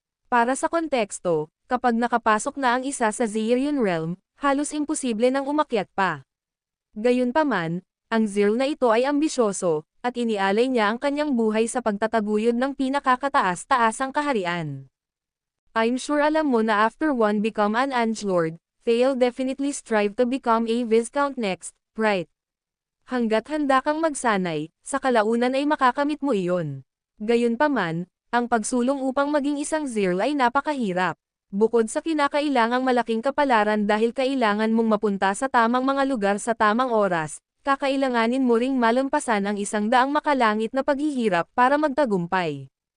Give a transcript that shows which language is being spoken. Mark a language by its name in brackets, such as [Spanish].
[Filipino] Para sa konteksto, kapag nakapasok na ang isa sa Zirian Realm, halos imposible nang umakyat pa. Gayunpaman, ang Zirl na ito ay ambisyoso, at inialay niya ang kanyang buhay sa pagtataguyod ng pinakakataas-taasang kaharian. [English] I'm sure [Filipino] alam mo na [English] after one become an Angelord, they'll definitely strive to become a Viscount next, right? [Filipino] Hanggat handa kang magsanay, sa kalaunan ay makakamit mo iyon. Gayunpaman, ang pagsulong upang maging isang Zirl ay napakahirap. Bukod sa kinakailangang malaking kapalaran dahil kailangan mong mapunta sa tamang mga lugar sa tamang oras, kakailanganin mo ring malampasan ang 100 makalangit na paghihirap para magtagumpay.